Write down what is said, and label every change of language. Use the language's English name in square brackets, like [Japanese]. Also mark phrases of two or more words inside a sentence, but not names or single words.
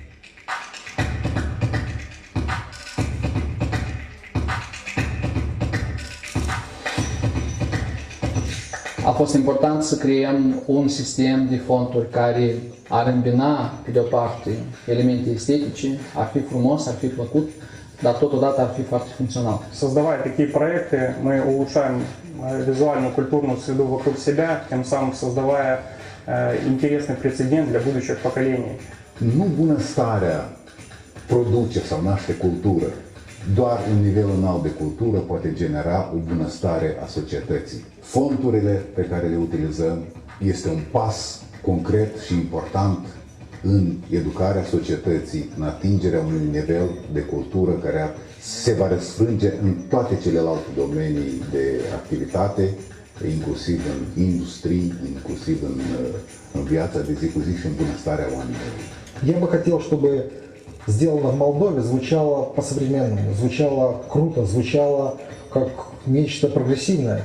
[Romanian] A fost important să creăm un sistem de fonduri care ar îmbina, pe de o parte, elemente estetice, ar fi frumos, ar fi plăcut, dar totodată ar fi foarte funcțional. [Russian] Создавая такие проекты, мы улучшаем визуальную культурную среду вокруг себя, тем самым создавая интересный прецедент для будущих поколений. [Romanian] Nu bunăstarea produce sau naște cultură. Doar un nivel înalt de cultură poate genera o bunăstare a societății. Fondurile pe care le utilizăm este un pas concret și important în educarea societății, în atingerea unui nivel de cultură care se va răsfrânge în toate celelalte domenii de activitate, inclusiv în industrie, inclusiv în viața de zi cu zi și în bunăstarea oamenilor. [Russian] Я бы хотел, чтобы сделано в Молдове звучало по-современному, звучало круто, звучало как нечто прогрессивное.